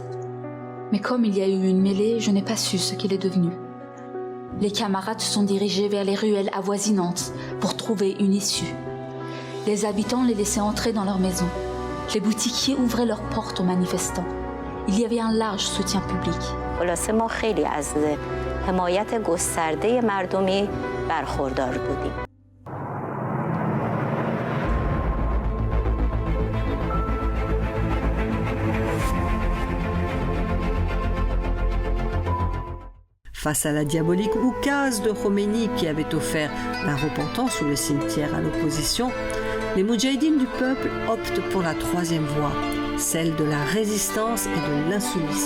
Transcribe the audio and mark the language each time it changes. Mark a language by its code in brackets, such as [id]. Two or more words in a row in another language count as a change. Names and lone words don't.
[fr] Mais comme il y a eu une mêlée, je n'ai pas su ce qu'il est devenu. Les camarades se sont dirigés vers les ruelles avoisinantes pour trouver une issue. Les habitants les laissaient entrer dans leurs maisons. Les boutiquiers ouvraient leurs portes aux manifestants. Il y avait un large soutien public. [fa] خلاصه ما خیلی از حمایت گسترده مردمی برخوردار بودیم. [fr] Face à la diabolique oukase de Khomeini qui avait offert la repentance ou le cimetière à l'opposition, les moudjahidines du peuple optent pour la troisième voie, celle de la résistance et de l'insoumission.